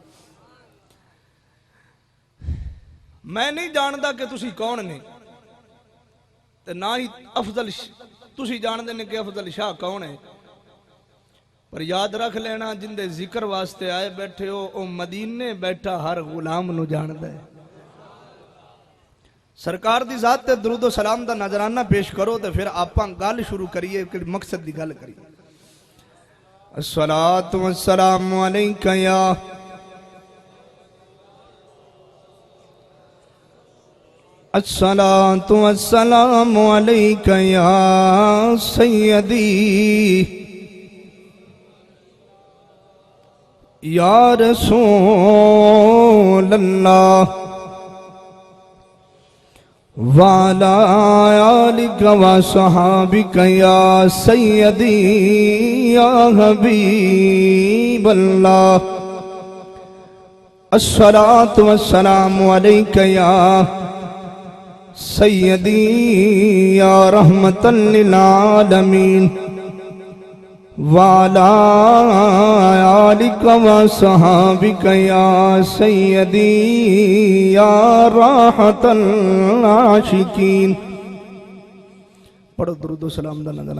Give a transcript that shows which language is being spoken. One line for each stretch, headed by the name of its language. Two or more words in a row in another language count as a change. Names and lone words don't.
Punjabi: میں نہیں جانتا کہ تسی کون نے، تے نا ہی افضل تسی جانتے نے کہ افضل شاہ کون ہے، پر یاد رکھ لینا جندے ذکر واسطے آئے بیٹھے ہو او مدینے بیٹھا ہر غلام نوں جاندا ہے. سرکار دی ذات تے درود و سلام دا نذرانہ پیش کرو تو فیر آپاں گل شروع کریے کہ مقصد دی گل کریے.
Arabic: الصلاة والسلام عليك يا الصلاة والسلام عليك يا سيدي يا رسول الله وعلى آلك وصحبك يا سيدي يا حبيب الله. الصلاة والسلام عليك يا سيدي يا رحمة للعالمين وعلى آلك وصحبك يا سيدي يا راحة العاشقين.
Punjabi: پڑھو درود سلام دا نذرانہ.